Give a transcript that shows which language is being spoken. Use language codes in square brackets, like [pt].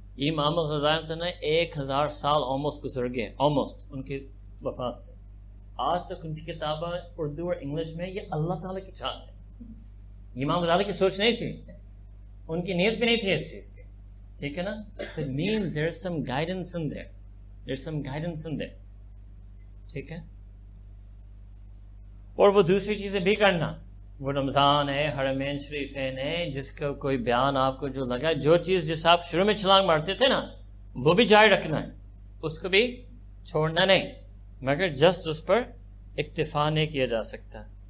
[ur] امام غزالی نے 1000 سال آلموسٹ گزر گئے، آلموسٹ ان کی وفات سے. آج تک ان کی کتابیں اردو اور انگلش میں، یہ اللہ تعالیٰ کی چاہت ہے. امام غزالی کی سوچ نہیں تھی، ان کی نیت بھی نہیں تھی اس چیز کی. ٹھیک ہے نا. [en] It means there's some guidance in there. There's some guidance in there. [ur] ٹھیک ہے. اور وہ دوسری چیزیں بھی کرنا. وہ رمضان ہے، حرمین شریفین ہے، جس کا کوئی بیان آپ کو جو لگا، جو چیز جس آپ شروع میں چھلانگ مارتے تھے نا، وہ بھی جاری رکھنا ہے، اس کو بھی چھوڑنا نہیں، مگر جسٹ اس پر اکتفا نہیں کیا جا سکتا.